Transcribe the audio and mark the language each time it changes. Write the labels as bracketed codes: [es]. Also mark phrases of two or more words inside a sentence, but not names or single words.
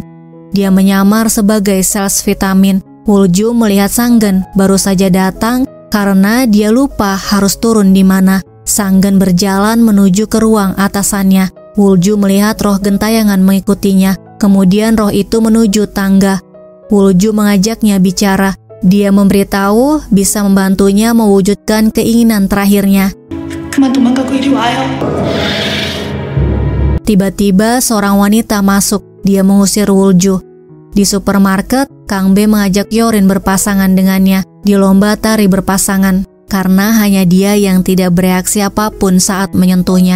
[id] Dia menyamar sebagai sales vitamin. Wulju melihat Sanggen baru saja datang karena dia lupa harus turun di mana. Sanggen berjalan menuju ke ruang atasannya. Wulju melihat roh gentayangan mengikutinya. Kemudian roh itu menuju tangga. Wulju mengajaknya bicara. Dia memberitahu bisa membantunya mewujudkan keinginan terakhirnya. [ko] 그만 도망가고 이리 와요. [id] Tiba-tiba seorang wanita masuk. Dia mengusir Wulju. Di supermarket, Kang Be mengajak Yorin berpasangan dengannya di lomba tari berpasangan karena hanya dia yang tidak bereaksi apapun saat menyentuhnya.